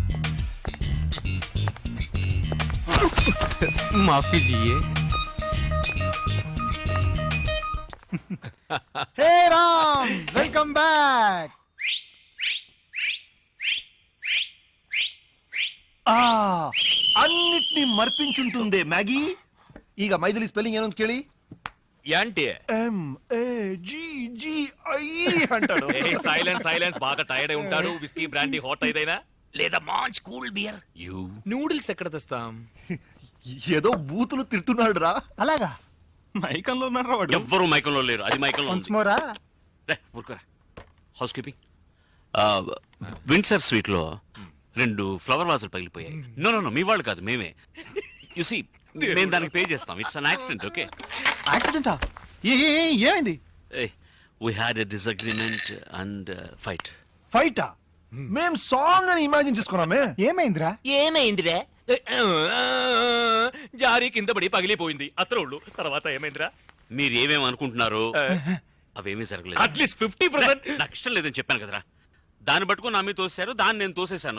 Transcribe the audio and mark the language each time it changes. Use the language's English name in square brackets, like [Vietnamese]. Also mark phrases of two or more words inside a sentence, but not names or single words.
[Hindi] माफ़ी जिये. [Telugu] హే రామ్, [English] welcome back. [Telugu] అన్నిటినీ మర్పించుంటుందే మ్యాగీ. [Kannada] ಈಗ ಮೈಥಿಲಿ ಸ್ಪೆಲ್ಲಿಂಗ್ ಏನು ಅಂತ ಕೇಳಿ. [Telugu] యాంటీ MAGGI అంటాడు. [English] silence silence. [Telugu] బాగా టైర్డ్ అయి ఉంటాడు. [English] whisky brandy hot [Telugu] అయిదైనా లేదా మంచి [English] cool beer. You. [Telugu] నూడిల్స్ ఎక్కడ తెస్తాం? ఏదో బూతులు తిడుతున్నాడు రా. అలాగా? మైకంలో ఉన్నాడు వాడు. ఎవ్వరూ మైకంలో లేరు. అది మైకంలో ఉంది. కొంచెమోరా ఊరుకోరా. [English] house keeping. [Telugu] విండ్సర్ స్వీట్ లో 2 [English] flower vases [Telugu] పగిలిపోయాయి. [English] no no no, [Telugu] మీ వాళ్ళు కాదు, మేమే. [English] you see, [Telugu] మేము దానికి పే చేస్తాం. [English] It's an accident. Okay. [Telugu] యాక్సిడెంటా? ఏమైంది? [English] We had a disagreement and fight. [Telugu] ఫైటా? మేం సాంగ్ అని ఇమాజిన్ చేసుకున్నామే. ఏమైందిరా? ఏమైందిరా? జారీ కింద పడి పగిలిపోయింది అత్రోళ్ళు. తర్వాత ఏమైందిరా? మీరు ఏమేమి అనుకుంటున్నారు అవేమీ జరగలేదు. అట్లీస్ట్ 50%. నాకు ఇష్టం లేదని చెప్పాను కదరా. దాన్ని పట్టుకుని నా మీద తోసేశారు, దాన్ని నేను తోసేశాను.